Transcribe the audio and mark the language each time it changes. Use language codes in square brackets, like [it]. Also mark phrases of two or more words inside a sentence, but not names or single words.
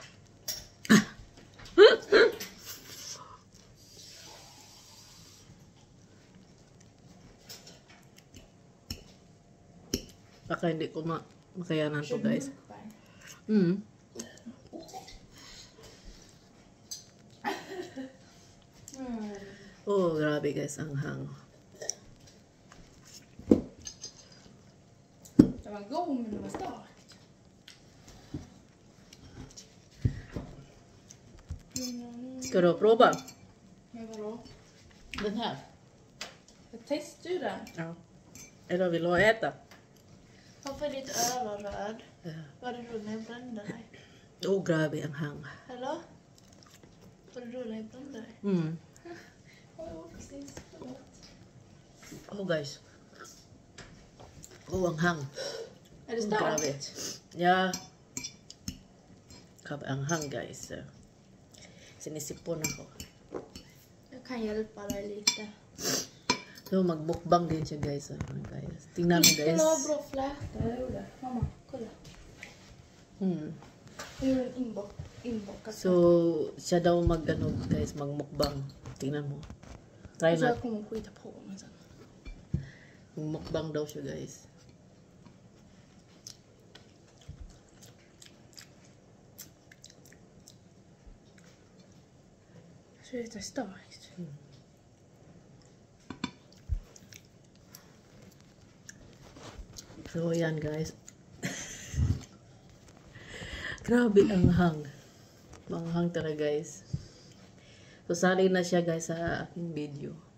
[tl] Baka hindi ko makayanan to guys. Oh, grabe guys, ang hang. [sv] Det var god men det var starkt. Ska du prova? Men vadå? Den här? Jag testar ju den. Ja. Eller vill du äta? Varför är ditt öra röd? Ja. Var det då när jag brände dig? [tl] Oh, grabe ang hang. [sv] Eller? Var det då när jag brände dig? Ja, precis. [tl] Oh guys. Oh, ang hang. [sv] Är det [tl] Grabe. [sv] starkt? Ja. [tl] Grabe ang hang guys. Sinisipon ako. [sv] Jag kan hjälpa dig lite. [tl] So, magbukbang din siya guys. Guys. Tingnan mo guys. [sv] Kolla vad bra fläta jag gjorde. Mamma, kolla. Jag gjorde en inbockat. [tl] So, siya daw guys, magmukbang. Tingnan mo. Try [sv] Så [tl] na. [sv] jag kommer skita på mig sen. [tl] Magmukbang daw siya guys. [sv] Så det är starkt. [tl] So, yan guys. Grabe ang hang. Manghang talaga guys. So, sali na siya guys sa aking video.